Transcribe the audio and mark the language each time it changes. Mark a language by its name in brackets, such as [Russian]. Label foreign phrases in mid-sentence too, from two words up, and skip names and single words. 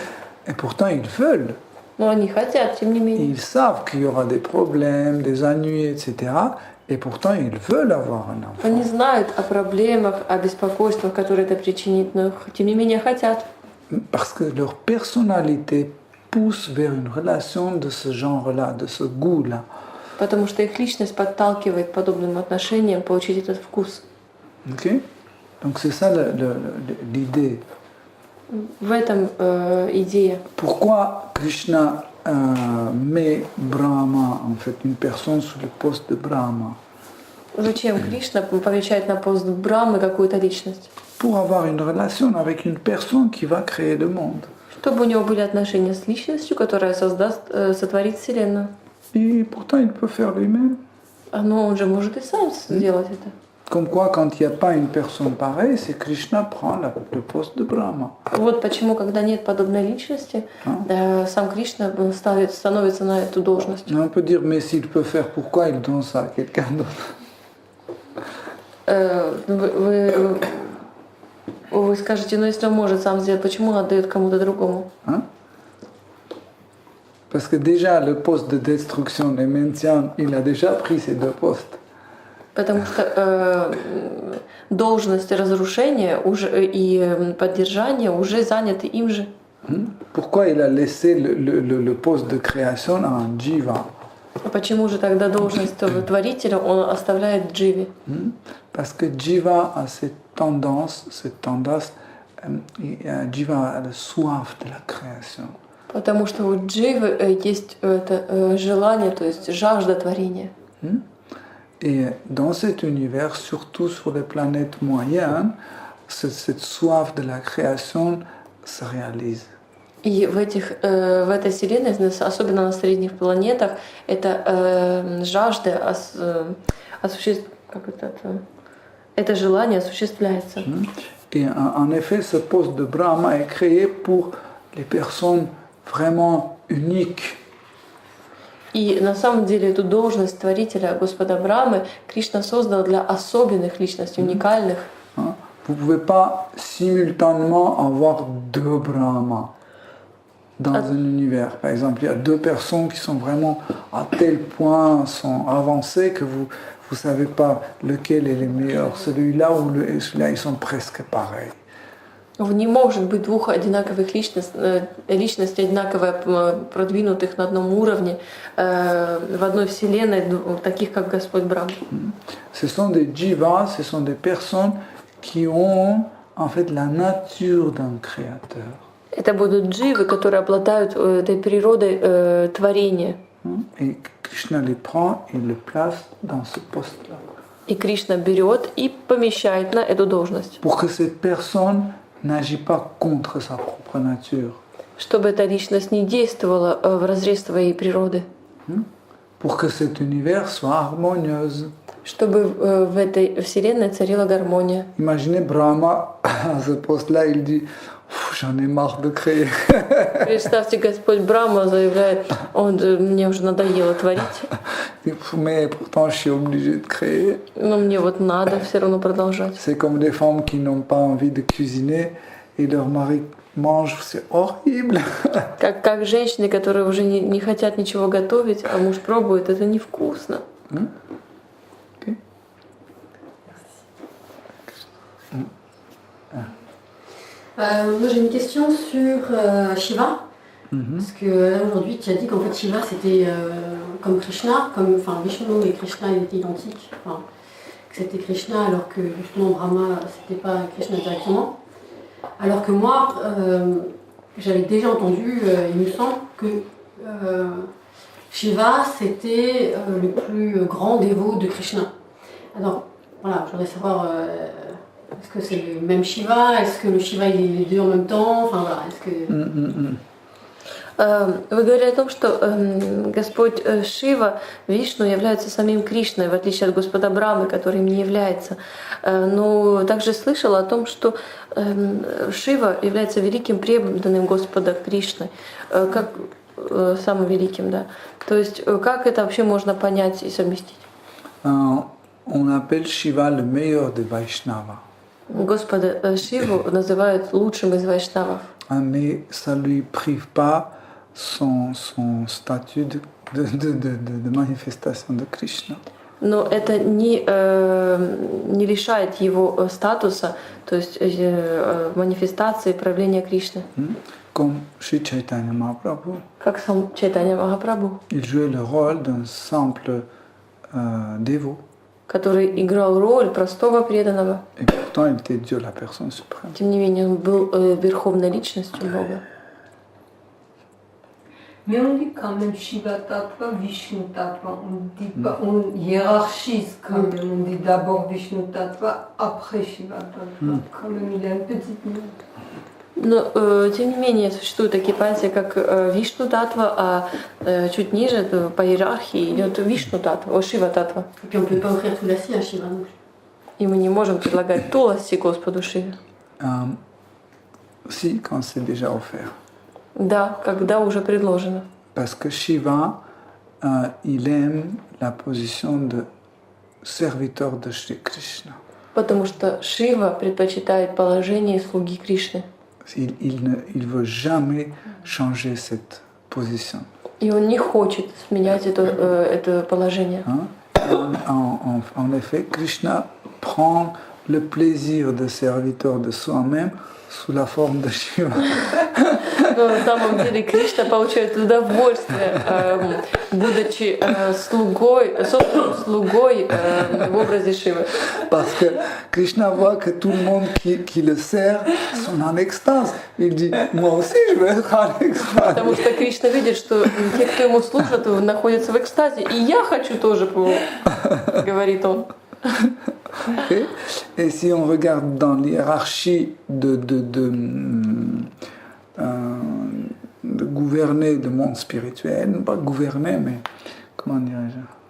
[French] Et pourtant, ils veulent. [Russian] Но они хотят, тем не менее. [French] Ils savent qu'il y aura des problèmes, des ennuis, etc. Et pourtant, ils veulent avoir un enfant. [Russian] Они знают о проблемах, о беспокойствах, которые это причинит, но тем не менее хотят. [French] Parce que leur personnalité pousse vers une relation de ce genre-là, de ce goût-là. [Russian] Потому что их личность подталкивает к подобным отношениям получить этот вкус. [French] Okay? Donc c'est ça l'idée. [Russian] В этом идея. [French] Pourquoi Krishna met Brahma, en fait, une personne sous le poste de Brahma? [Russian] Зачем Кришна помещает на пост Брамы какую-то личность? [French] Pour avoir une relation avec une personne qui va créer le monde. [Russian] Чтобы у него были отношения с личностью, которая сотворит Вселенную. [French] Et pourtant, il peut faire lui-même. [Russian] Но он же может и сам сделать это. [French] Comme quoi, quand il n'y a pas une personne pareille, c'est Krishna prend le poste de Brahma. [Russian] Вот почему, когда нет подобной личности, сам Кришна становится на эту должность. [French] On peut dire, mais s'il peut faire, pourquoi il donne ça à quelqu'un d'autre? [Russian] Вы скажете, но если он может сам сделать, почему он отдает кому-то другому? [French] Parce que déjà, le poste de destruction et maintien, il a déjà pris ces deux postes. [Russian] Потому что должность разрушения и поддержания уже заняты им же. [French] Pourquoi il a laissé le poste de création à un jiva? [Russian] Почему же тогда должность творителя он оставляет Дживе? [French] Parce que jiva a cette tendance, jiva a la soif de la création. [Russian] Потому что у Дживы есть это желание, то есть жажда творения. [French] Et dans cet univers, surtout sur les planètes moyennes, cette soif de la création se réalise. [Russian] И в этой вселенной, особенно на средних планетах, эта жажда это желание осуществляется. [French] Et en effet, ce poste de Brahma est créé pour les personnes vraiment uniques. [Russian] И на самом деле эту должность творителя Господа Брамы Кришна создал для особенных личностей, уникальных. [French] Vous ne pouvez pas simultanément avoir deux Brahmas dans un univers. Par exemple, il y a deux personnes qui sont vraiment à tel point, sont avancées que vous ne savez pas lequel est le meilleur. Celui-là ou celui-là, ils sont presque pareils. [Russian] Не может быть двух одинаковых личностей, одинаково продвинутых на одном уровне, в одной вселенной, таких как Господь Брахма. [French] Ce sont des jivas, ce sont des personnes qui ont en fait la nature d'un créateur. [Russian] Это будут дживы, которые обладают этой природой творения. [French] Et Krishna les prend et les place dans ce poste-là. [Russian] И Кришна берет и помещает на эту должность. [French] Pour que cette personne n'agit pas contre sa propre nature. [Russian] Чтобы эта личность не действовала в разрез своей природы. [French] Pour que cet univers soit harmonieuse. [Russian] Чтобы в этой вселенной царила гармония. [French] Imaginez Brahma à ce poste-là, il dit j'en ai marre de créer. [Russian] Представьте, Господь Брахма заявляет, мне уже надоело творить, [French] Mais pourtant, je suis obligé de créer. [Russian] но мне вот надо все равно продолжать. [French] C'est comme des femmes qui n'ont pas envie de cuisiner et leur mari mange, c'est horrible. [Russian] Как женщины, которые уже не хотят ничего готовить, а муж пробует, это невкусно. [French] Moi j'ai une question sur Shiva. Parce que là aujourd'hui tu as dit qu'en fait Shiva c'était comme Krishna, enfin Vishnu et Krishna ils étaient identiques. Enfin, que c'était Krishna alors que justement Brahma c'était pas Krishna directement. Alors que moi j'avais déjà entendu, il me semble que Shiva c'était le plus grand dévot de Krishna. Alors voilà, je voudrais savoir. Est-ce que c'est le même Shiva? Est-ce que le Shiva il est les deux en même temps? Enfin voilà, est-ce que... [Russian] Вы говорили о том, что Господь Шива, Вишну, являются самим Кришной, в отличие от Господа Брамы, который им не является. Но также слышала о том, что Шива является великим преданным Господа Кришны, как самым великим, да. То есть как это вообще можно понять и совместить? [French] On appelle Shiva le meilleur des Vaishnavas. [Russian] Господа Шиву называют лучшим из вайшнавов. [French] Mais ça ne lui prive pas son statut de manifestation de Krishna. [Russian] Но это не лишает его статуса, то есть манифестации проявления Кришны. [French] Comme Sri Chaitanya Mahaprabhu. [Russian] Как сам Чайтанья Махапрабху, [French] Il jouait le rôle d'un simple dévot. [Russian] который играл роль простого преданного. [French] Et pourtant, il était Dieu, la personne suprême. [Russian] Тем не менее, он был верховной личностью Бога. [French] Mais on dit quand même Shiva Tattva, Vishnu Tattva. On dit pas, on hiérarchise quand même. On dit d'abord Vishnu Tattva, après Shiva Tattva. Quand même, il a une petite nuance. [Russian] Но, тем не менее, существуют такие понятия, как Вишну Татва, а чуть ниже, по иерархии, идет Вишну Татва, Шива Татва. [French] Et puis on ne peut pas offrir Tulasi à Shiva non plus. [Russian] И мы не можем предлагать Туласи Господу Шиве. [French] Si, quand c'est déjà offert. [Russian] Да, когда уже предложено. [French] Parce que Shiva, il aime la position de serviteur de Shri Krishna. [Russian] Потому что Шива предпочитает положение слуги Кришны. [French] Il ne veut jamais changer cette position. [Russian] И он не хочет сменять это положение. [French] En effet, Krishna prend le plaisir de serviteur de soi-même sous la forme de Shiva. [Russian] Но на самом деле Кришна получает удовольствие, будучи собственным слугой в образе Шивы. [French] Parce que Krishna voit que tout le monde qui le sert sont en extase. Il dit, moi aussi je veux être en extase. [Russian] Потому что Кришна видит, что те, кто ему служат, находятся в экстазе. И я хочу тоже, говорит он. [French] Et si on regarde dans l'hiérarchie de gouverner le monde spirituel, pas gouverner, mais comment dirais-je?